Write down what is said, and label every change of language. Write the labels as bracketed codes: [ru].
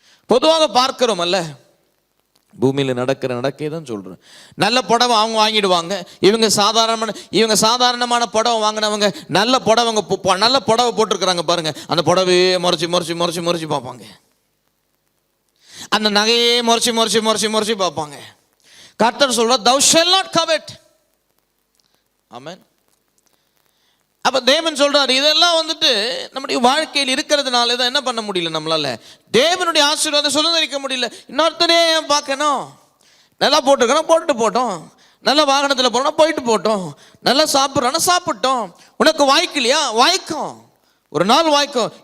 [ta] பொதுவாக பார்க்கிறோம் அல்ல, பூமியில் நடக்கிற நடக்கே தான் சொல்கிறேன். நல்ல புடவை அவங்க வாங்கிடுவாங்க, இவங்க சாதாரணமான புடவை வாங்கினவங்க நல்ல புடவை போட்டிருக்கிறாங்க பாருங்க, அந்த புடவையே முறைச்சி பார்ப்பாங்க, அந்த நகையே முறைச்சி பார்ப்பாங்க. கர்த்தர் சொல்றார் [en] thou shall not covet. [ta] ஆமென். அப்ப தேவன் சொல்றாரு இதெல்லாம் வந்துட்டு நம்முடைய வாழ்க்கையில் இருக்கிறதுனால தான் என்ன பண்ண முடியல, நம்மளால தேவனுடைய ஆசீர்வாதம் சுதந்திரிக்க முடியல. இன்னொருத்தனே பார்க்கணும், நல்லா போட்டுக்கணும் போட்டுட்டு போட்டோம், நல்ல வாகனத்தில் போறோம் போயிட்டு போட்டோம், நல்லா சாப்பிட்றோன்னா சாப்பிட்டோம், உனக்கு வாய்க்கலையா வாய்க்கும், ஒரு நாள் வாய்க்கும்.